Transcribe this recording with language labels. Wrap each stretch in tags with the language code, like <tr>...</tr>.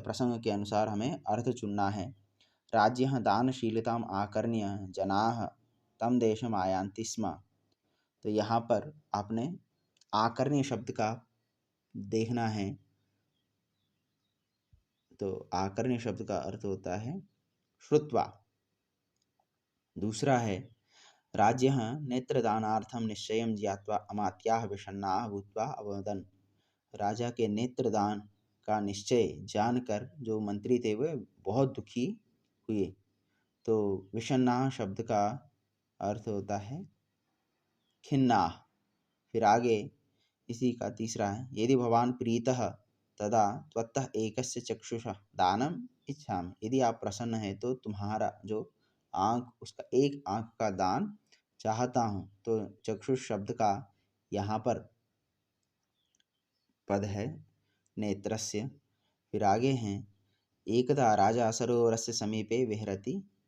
<hi>प्रसंग के अनुसार हमें अर्थ चुनना है।</hi> <sa>राज्य दानशीलताम आकर्ण्य जनाः तम देशम आयान्ति स्म।</sa> <hi>तो यहाँ पर आपने आकर्ण्य शब्द का देखना है। तो आकर्ण्य शब्द का अर्थ होता है श्रुत्वा। दूसरा है</hi> <sa>राज्य नेत्रदानार्थम निश्चयं ज्ञात्वा अमात्याः विषण्णाः भूत्वा अवदन्।</sa> <hi>राजा के नेत्रदान का निश्चय जानकर जो मंत्री थे वे बहुत दुखी हुए। तो विषण्णाः शब्द का अर्थ होता है खिन्नाः। फिर आगे इसी का तीसरा है</hi> <sa>यदि भवान प्रीतः तदा त्वत्तः एकस्य चक्षुषः दानम इच्छामि।</sa> <hi>यदि आप प्रसन्न हैं तो तुम्हारा जो आँख, उसका एक आँख का दान चाहता हूँ। तो चक्षुष शब्द का यहाँ पर पद है नेत्रस्य। फिर आगे हैं</hi> <sa>एकदा राजा सरोवरस्य समीपे विहरति।</sa>